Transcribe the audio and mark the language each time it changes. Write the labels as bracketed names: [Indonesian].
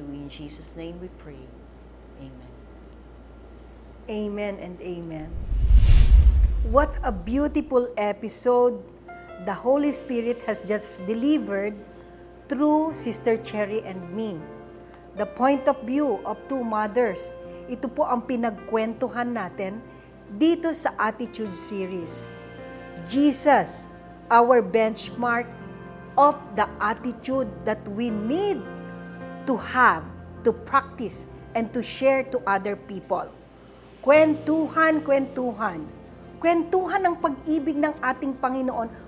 [English] In Jesus' name we pray. Amen. Amen and amen. What a beautiful episode the Holy Spirit has just delivered through Sister Cherry and me. The point of view of two mothers. [Filipino] Ito po ang pinagkwentuhan natin dito sa Attitude Series. [English] Jesus, our benchmark of the attitude that we need to have, to practice, and to share to other people. [Filipino] Kwentuhan, kwentuhan. Kwentuhan ng pag-ibig ng ating Panginoon.